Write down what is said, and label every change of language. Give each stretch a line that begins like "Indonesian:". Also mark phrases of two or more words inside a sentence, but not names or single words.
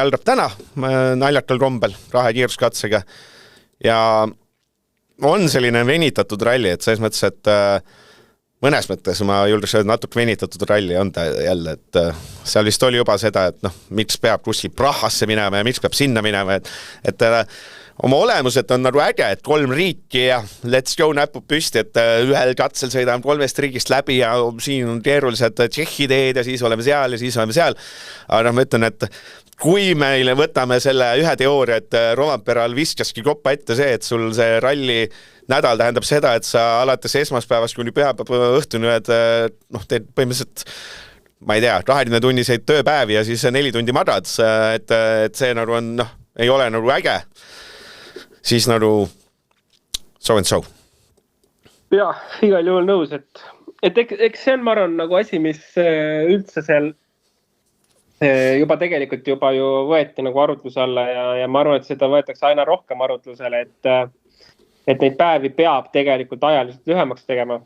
Estonian: algab täna naljakal kombel, rahe kiiruskatsega ja on selline venitatud ralli, et selles mõttes, et mõnes mõttes ma julgeks öelda natuke venitatud ralli on ta jälle, et seal vist oli juba seda, et miks peab kuskil Prahasse minema ja miks peab sinna minema, et oma olemuselt on nagu äge, et 3 riiki ja
English: let's go
Estonian: näpud püsti, et ühel katsel sõidame 3 riigist läbi ja siin on keerulised Tšehhi teed ja siis oleme seal ja siis oleme seal. Aga ma ütlen, et kui meile võtame selle ühe teooria, et Romperal viskaski koppa ette see, et sul see ralli nädal tähendab seda, et sa alates esmaspäevast kuni pühapäeva õhtuni teed põhimõtteliselt, ma ei tea, 20-tunniseid tööpäevi ja siis 4 tundi madad, et see nagu on, ei ole nagu äge, siis nagu
English: so and so.
Estonian: Ja, igal juhul nõus, et eks see on, ma arvan, nagu asi, mis üldse seal juba tegelikult juba ju võeti nagu arutluse alla ja ma arvan, et seda võetakse aina rohkem arutlusele, et neid päevi peab tegelikult ajaliselt lühemaks tegema.